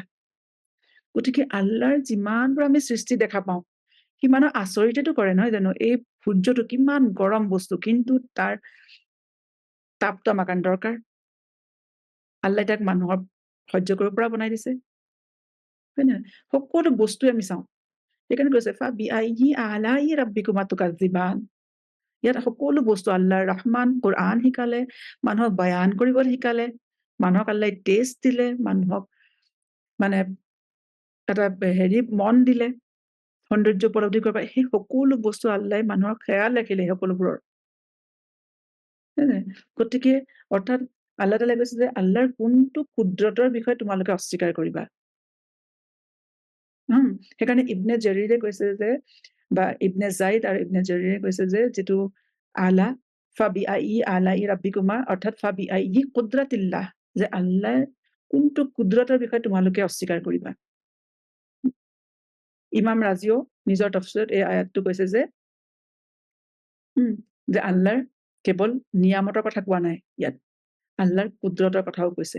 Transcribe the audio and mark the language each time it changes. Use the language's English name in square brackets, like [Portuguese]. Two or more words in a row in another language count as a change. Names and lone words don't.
[Assamese] গতিকে আল্লাহৰ যিমানবোৰ আমি সৃষ্টি দেখা পাওঁ, সিমানো আচৰিতেতো কৰে নহয় জানো? এই সূৰ্যটো কিমান গৰম বস্তু, কিন্তু তাৰ তাপটো আমাৰ কাৰণে দৰকাৰ। আল্লাহে তাক মানুহৰ সহ্য কৰিব পৰা বনাই দিছে। হয় নহয়? সকলো বস্তুৱে আমি চাওঁ। সেইকাৰণে কৈছে [Arabic] فبأي آلاء ربكما تكذبان. [Assamese] ইয়াত সকলো বস্তু আল্লাহৰ ৰহমান, কোৰআন শিকালে, মানুহক বয়ান কৰিবলৈ শিকালে, মানুহক আল্লাহে টেষ্ট দিলে, মানুহক মানে এটা মন দিলে, সৌন্দৰ্য উপলব্ধি কৰিব পাৰে। সেই সকলো বস্তু আল্লাহে মানুহৰ খেয়াল ৰাখিলে সেই সকলোবোৰৰ। গতিকে অৰ্থাৎ আল্লাহ তাআলাই কৈছে যে আল্লাহৰ কোনটো কুদৰতৰ বিষয়ে তোমালোকে অস্বীকাৰ কৰিবা। সেইকাৰণে ইবনে জৰীৰে কৈছে যে বা ইবনে জাইদ আৰু ইবনে জৰীৰে কৈছে যে যিটো আলা [Arabic] فبأي آلاء ربكما [Assamese] অৰ্থাৎ [Arabic] فبأي قدرة الله, [Assamese] যে আল্লাহ কোনটো কুদৰতৰ বিষয়ে তোমালোকে অস্বীকাৰ কৰিবা। ইমাম ৰাজিও নিজৰ তফছিৰত এই আয়াতটো কৈছে যে যে আল্লাহৰ কেৱল নিয়ামতৰ কথা কোৱা নাই ইয়াত, আল্লাহৰ কুদৰতৰ কথাও কৈছে।